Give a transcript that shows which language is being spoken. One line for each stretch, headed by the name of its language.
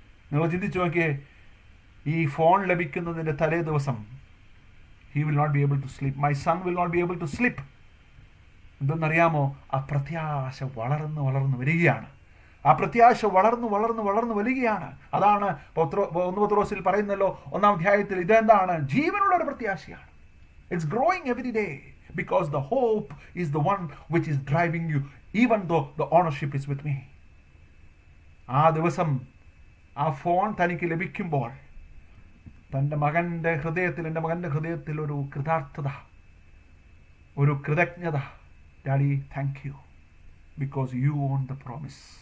Malayalam: നിങ്ങൾ ചിന്തിച്ചു നോക്കിയേ, ഈ ഫോൺ ലഭിക്കുന്നതിൻ്റെ തലേ ദിവസം
English: He will not be able to sleep, my son will not be able to sleep.
Malayalam: എന്തെന്നറിയാമോ? ആ പ്രത്യാശ വളർന്ന് വളർന്ന് വരികയാണ്. ആ പ്രത്യാശ വളർന്നു വളർന്ന് വളർന്നു വരികയാണ്. അതാണ് 1 പത്രോസിൽ പറയുന്നല്ലോ 1-ാം അധ്യായത്തിൽ, ഇതെന്താണ്? ജീവനുള്ള ഒരു പ്രത്യാശയാണ്.
English: It's growing every day. Because the hope is the one which is driving you, even though the ownership is with me.
Malayalam: ആ ദിവസം ആ ഫോൺ തനിക്ക് ലഭിക്കുമ്പോൾ എൻ്റെ മകൻ്റെ ഹൃദയത്തിൽ ഒരു കൃതാർത്ഥത, ഒരു കൃതജ്ഞത.
English: Daddy, thank you, because you own the promise.